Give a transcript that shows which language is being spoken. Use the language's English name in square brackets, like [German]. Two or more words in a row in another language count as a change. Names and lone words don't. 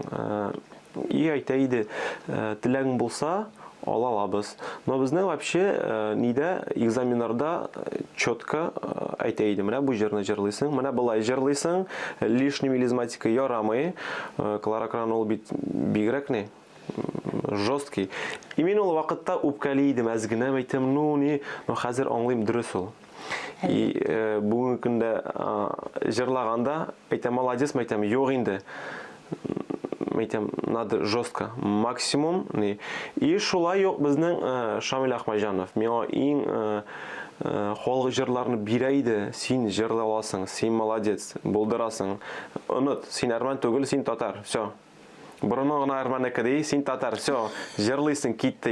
[Tatar] И әйтә иде, теләгең булса, ала алабыз. Но безнең вообще нидә экзаменнарда четко әйтә иде, менә бу җырны җырлыйсың, менә болай җырлыйсың, [Russian] лишний мелизматика [Tatar] ярамый. Клара Крамна ул бит бигрәк [Russian] не жесткий. [Tatar] И мин ул вакытта үпкәли идем, әзгенә әйтәм, но хәзер аңлыйм, дөрес ул. И бүгенге көндә җырлаганда әйтәм, молодец, әйтәм, юк инде. Әйтәм, [Russian] надо жестко, максимум. [Tatar] И шулай ук безнең Шамил Ахмаҗанов миңа иң халык җырларны бирә иде. Син җырлый аласың, син молодец, булдырасың. Оныт, син әрмән түгел, син татар. [Russian] Всё. [Tatar] Борынның гына әрмәне кеди, син татар. Всё, җырлыйсың, китте.